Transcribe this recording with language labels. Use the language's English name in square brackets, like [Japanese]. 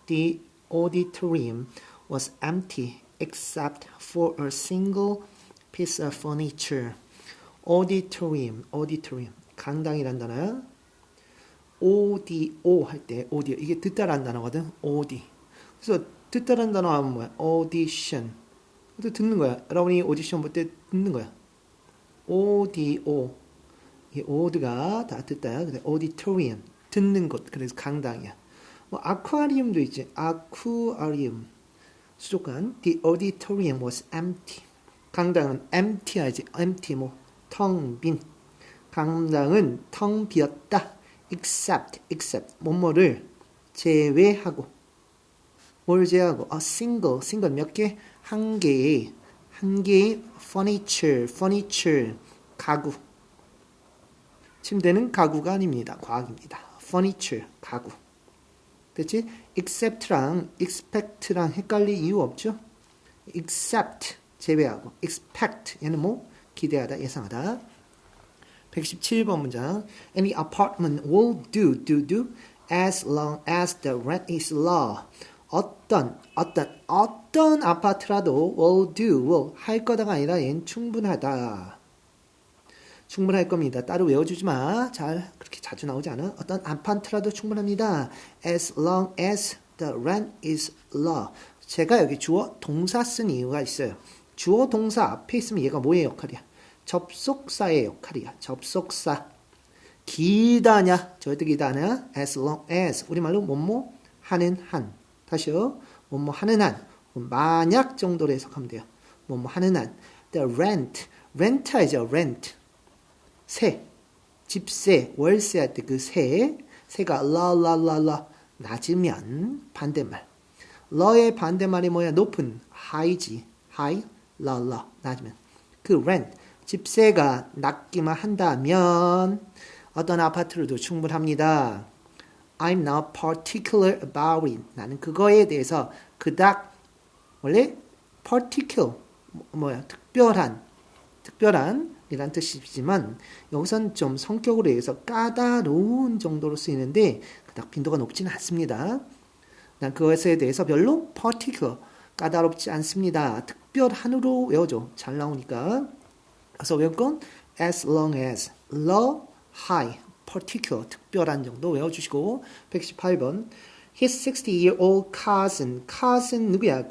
[English] The auditorium was empty except for a single piece of furniture. [Korean] auditorium 강당이란 단어야. audio 할 때 audio 이게 듣다란 단어거든. [English] audi. [Korean] 그래서 듣다란 단어 하면 뭐야? audition. 또 듣는 거야. 여러분이 오디션 볼 때 듣는 거야. audio. 이 aud가 다 듣다야. 그래서 auditorium. 듣는 곳. 그래서 강당이야. 뭐 아쿠아리움도 있지. 아쿠아리움. 수족관. [English] The auditorium was empty. [Korean] 강당은 empty야지. empty 뭐 텅 빈. 강당은 텅 비었다. except 뭐뭐를 제외하고. 뭘 제외하고? single 몇 개? 한 개의 furniture 가구. 침대는 가구가 아닙니다. 과학입니다. furniture 가구. 됐지? except랑 expect랑 헷갈릴 이유 없죠? except 제외하고 expect 얘는 뭐? 기대하다, 예상하다. 117번 문장. [English] Any apartment will do as long as the rent is low. [Korean] 어떤 아파트라도 will 할 거다가 아니라 얘는 충분하다. 충분할 겁니다. 따로 외워주지 마. 잘 그렇게 자주 나오지 않아. 어떤 아파트라도 충분합니다. [English] As long as the rent is low. [Korean] 제가 여기 주어 동사 쓴 이유가 있어요. 주어 동사 앞에 있으면 얘가 뭐의 역할이야? 접속사의 역할이야. 접속사. 기다냐? 절대 기다냐? As long as. 우리말로 뭐뭐 하는 한. 다시요. 뭐뭐 하는 한. 만약 정도로 해석하면 돼요. 뭐뭐 하는 한. The rent이죠. rent. 세. 집세. 월세 할 때 그 세. 세가 la 낮으면 반대말. 러의 반대말이 뭐야? 높은. high지. high. la 낮으면. 그 rent. 집세가 낮기만 한다면 어떤 아파트로도 충분합니다. [English] I'm not particular about it. [Korean] 나는 그거에 대해서 그닥 원래 particular 뭐야? 특별한 이란 뜻이지만 여기선 좀 성격으로 해서 까다로운 정도로 쓰이는데 그닥 빈도가 높지는 않습니다. 난 그것에 대해서 별로 particular 까다롭지 않습니다. 특별한으로 외워줘. 잘 나오니까. 그래서 외울 건 as long as, low, high, particular, 특별한 정도 외워주시고 118번 [English] His 60-year-old cousin [Korean] 누구야?